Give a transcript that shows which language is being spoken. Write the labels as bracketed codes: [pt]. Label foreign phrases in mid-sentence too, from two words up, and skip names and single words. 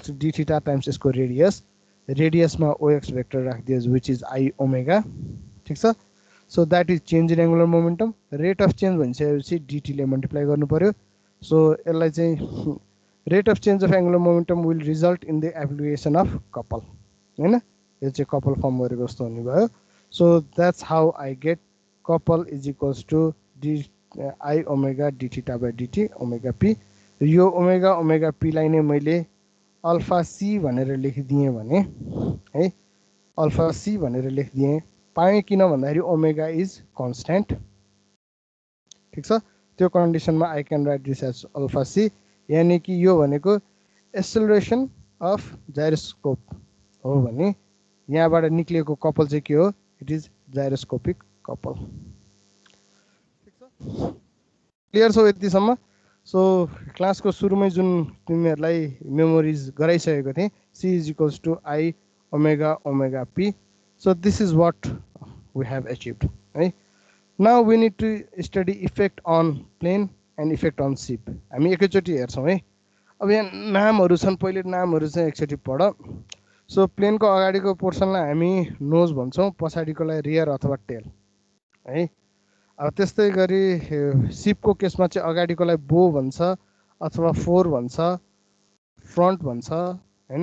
[en] two d theta times [ne] यसको रेडियसमा OX वेक्टर राखिदियोस् [en] which is I omega [ne] ठीक छ [en] so that is change in angular momentum rate of change [ne] भनिसकेपछि डीटीले मल्टिप्लाई गर्नु पर्यो सो यसलाई चाहिँ [en] rate of change of angular momentum will result in the application of couple [ne] हैन यो चाहिँ कपल फर्म गरेको जस्तो हुने भयो [en] so that's how I get couple is equals to d I omega d theta by dt omega p [ne] यो ओमेगा ओमेगा पी लाई नै मैले अल्फा सी भनेर लेखिदिएँ भने है अल्फा सी भनेर लेखिदिएँ पाएँ किन भन्दाखेरि [en] omega is constant [ne] ठीक छ त्यो कन्डिसनमा [en] I can write this as alpha c [ne] यानी कि यो भनेको [en] acceleration of gyroscope [ne] हो भने यहाँबाट निक्लिएको कपल चाहिँ के हो [en] it is gyroscopic couple [ne] ठीक छ क्लियर छ यतिसम्म सो क्लासको सुरुमै जुन तिमीहरूलाई मेमोरिज गराइसकेको थिएँ [en] c is equals to I omega omega p so this is what we have achieved [ne] है [en] now we need to study effect on plane and effect on ship [ne] हामी एकैचोटि हेर्छौँ है अब यहाँ नामहरू छन् पहिले नामहरू चाहिँ एकचोटि पढ सो प्लेनको अगाडिको पोर्सनलाई हामी नोज भन्छौँ, पछाडिकोलाई रियर अथवा टेल है। अब त्यस्तै गरी सिपको केसमा चाहिँ अगाडिकोलाई बो भन्छ अथवा फोर भन्छ, फ्रन्ट भन्छ हैन।